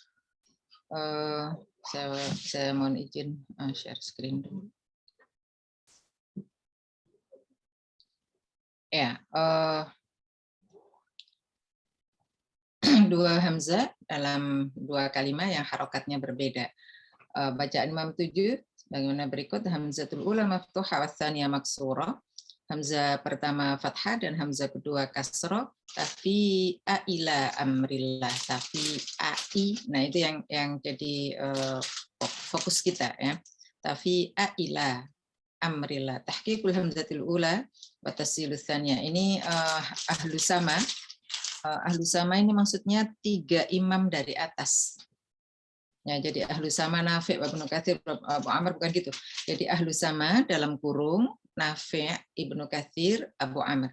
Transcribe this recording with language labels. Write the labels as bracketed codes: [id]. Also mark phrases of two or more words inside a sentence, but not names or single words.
[id] Saya mohon izin share screen dulu. Ya, dua hamzah dalam dua kalimat yang harokatnya berbeda. Bacaan Imam 7 bagaimana berikut: [ar] الهمزة الأولى مفتوحة والثانية مكسورة. [id] Hamzah pertama fathah dan hamzah kedua kasrah. Tapi [ar] إلى أمر الله, [id] tapi ai. Nah, itu yang jadi fokus kita ya. [ar] تفيء إلى أمر الله. تحقيق الهمزة الأولى وتسهيل الثانية. [id] Ini ahlu sama. Ahlu sama ini maksudnya 3 imam dari atas. Ya, jadi ahlu sama Nafi' Ibnu Katsir Abu Amr, bukan gitu. Jadi ahlu sama dalam kurung Nafi' Ibnu Katsir Abu Amr.